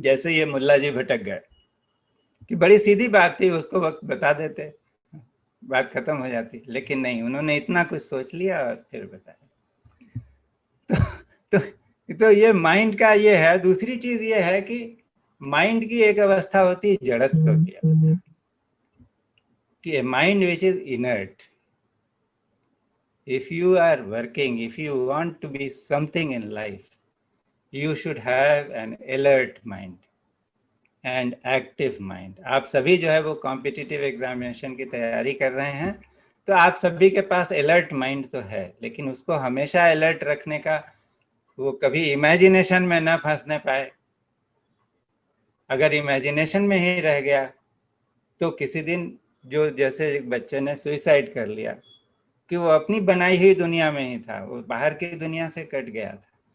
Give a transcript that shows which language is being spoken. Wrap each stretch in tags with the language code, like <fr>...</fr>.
<hi>जैसे ये मुल्ला जी भटक गए कि बड़ी सीधी बात थी, उसको वक्त बता देते, बात खत्म हो जाती, लेकिन नहीं, उन्होंने इतना कुछ सोच लिया और फिर बताया। तो ये माइंड का ये है। दूसरी चीज ये है कि माइंड की एक अवस्था होती है जड़त्व की अवस्था, कि</hi> <en>Mind which is inert. If you are working, if you want to be something in life, you should have an alert mind and active mind.</en> <hi>आप सभी जो है वो कॉम्पिटिटिव एग्जामिनेशन की तैयारी कर रहे हैं, तो आप सभी के पास अलर्ट माइंड तो है, लेकिन उसको हमेशा अलर्ट रखने का, वो कभी इमेजिनेशन में न फंसने पाए। अगर इमेजिनेशन में ही रह गया तो किसी दिन, जो जैसे एक बच्चे ने सुइसाइड कर लिया, कि वो अपनी बनाई हुई दुनिया में ही था, वो बाहर की दुनिया से कट गया था।</hi>